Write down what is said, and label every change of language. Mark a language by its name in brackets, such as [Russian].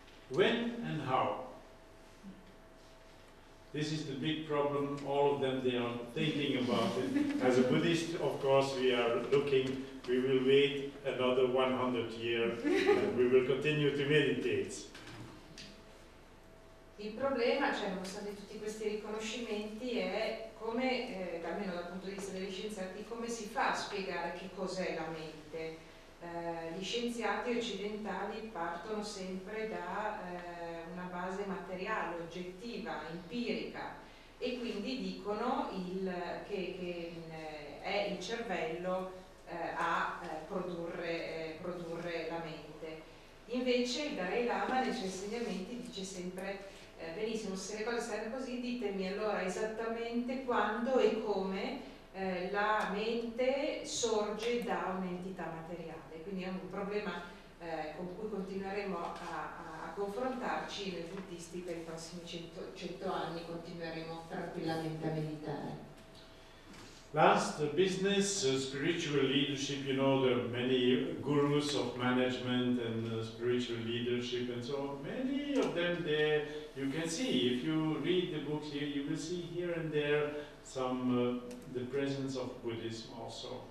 [English] When and how? This is the big problem. All of them, they are thinking about it. As a Buddhist, of course, we are looking, we will wait another 100 years and we will continue to meditate. [Italian] Il problema, cioè, nonostante tutti questi riconoscimenti, è come, almeno dal punto di vista degli scienziati, come si fa a spiegare che cos'è la mente. Gli scienziati occidentali partono sempre da una base materiale, oggettiva, empirica, e quindi dicono che è il cervello a produrre la mente. Invece il Dalai Lama nei suoi insegnamenti dice sempre benissimo, se le cose stanno così, ditemi allora esattamente quando e come la mente sorge da un'entità materiale. Quindi è un problema con cui continueremo a confrontarci. Noi buddisti per i prossimi 100 anni continueremo tranquillamente a meditare. [English] Last, business, spiritual leadership. You know, there are many gurus of management and spiritual leadership, and so many of them there you can see. If you read the books here, you will see here and there some the presence of Buddhism also.